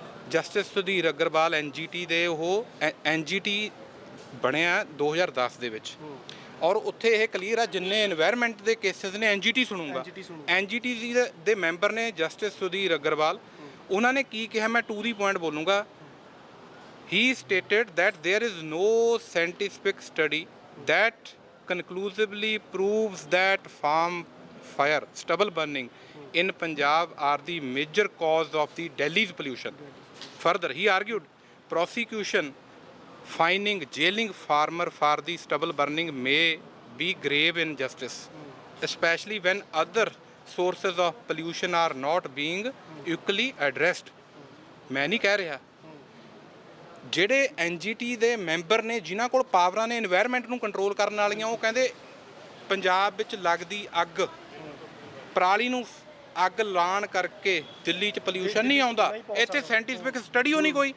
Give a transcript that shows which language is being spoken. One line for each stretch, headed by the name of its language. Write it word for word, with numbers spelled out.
Punjabi: Justice Sudhir Agarwal NGT ਦੇ, ਉਹ NGT ਬਣਿਆ ਦੋ ਹਜ਼ਾਰ ਦਸ ਦੇ ਵਿੱਚ, ਔਰ ਉੱਥੇ ਇਹ ਕਲੀਅਰ ਆ ਜਿੰਨੇ এনवायरमेंट ਦੇ ਕੇਸਿਸ ਨੇ ਐਨਜੀਟੀ ਸੁਣੂਗਾ। ਐਨ ਜੀ ਟੀ ਸੁਣੂਗਾ। ਐਨਜੀਟੀ ਦੇ ਮੈਂਬਰ ਨੇ ਜਸਟਿਸ ਸੁਧੀਰ ਅਗਰਵਾਲ, ਉਹਨਾਂ ਨੇ ਕੀ ਕਿਹਾ, ਮੈਂ
English: to the point
Punjabi: ਬੋਲੂੰਗਾ।
English: He stated that there is no scientific study that conclusively proves that farm fire, stubble burning in Punjab are the major cause of the Delhi's pollution. Further, he argued prosecution fining jailing farmer for the stubble burning may be grave injustice, especially when other sources of pollution are not being equally addressed.
Punjabi: ਮੈਂ ਨਹੀਂ ਕਹਿ ਰਿਹਾ, ਜਿਹੜੇ NGT ਦੇ member ਨੇ, ਜਿਨ੍ਹਾਂ ਕੋਲ ਪਾਵਰਾਂ ਨੇ এনवायरमेंट ਨੂੰ ਕੰਟਰੋਲ ਕਰਨ ਵਾਲੀਆਂ, ਉਹ ਕਹਿੰਦੇ ਪੰਜਾਬ ਵਿੱਚ ਲੱਗਦੀ ਅੱਗ, ਪਰਾਲੀ ਨੂੰ ਅੱਗ ਲਾਉਣ ਕਰਕੇ ਦਿੱਲੀ 'ਚ ਪੋਲਿਊਸ਼ਨ ਨਹੀਂ ਆਉਂਦਾ। ਨਹੀਂ ਪਹੁੰਚ ਇੱਥੇ ਸੈਂਟੀਫਿਕ ਸਟੱਡੀ ਓ ਨਹੀਂ ਕੋਈ।